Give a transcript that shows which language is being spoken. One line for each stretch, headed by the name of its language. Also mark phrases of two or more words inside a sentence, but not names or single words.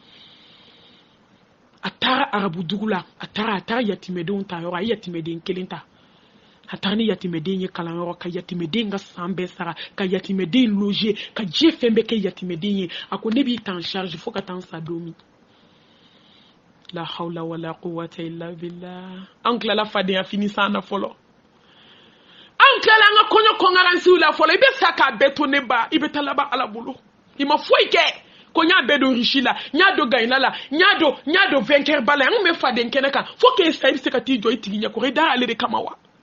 Bambara: a taara arabu dugu la a taara yatimɛdenw ta yɔrɔ a ye yatimɛden kelen ta a taara ni yatimɛden ye kalanyɔrɔ ka yatimɛden ka san bɛɛ sara ka yatimɛden loger ka diɲɛ fɛn bɛɛ kɛ yatimɛden ye a ko ne b'i ta
French: en charge
Bambara: fo ka taa n sa don min la
Arabic: حول ولا قوة إلا بالله
Bambara: an tilala fadenya fini san na fɔlɔ an tilala an ka kɔɲɔ kɔngaransiw la fɔlɔ i bɛ sa k'a bɛɛ to ne ba i bɛ taa laban ala bolo i ma foyi kɛ ko n y'a bɛɛ don riche la n y'a don gayina la n y'a don vainqueur ba la an kun bɛ faden kɛnɛ kan fo k'e sa i bɛ se ka t'i jɔ i tigi ɲɛ kɔrɔ i da ale de kama wa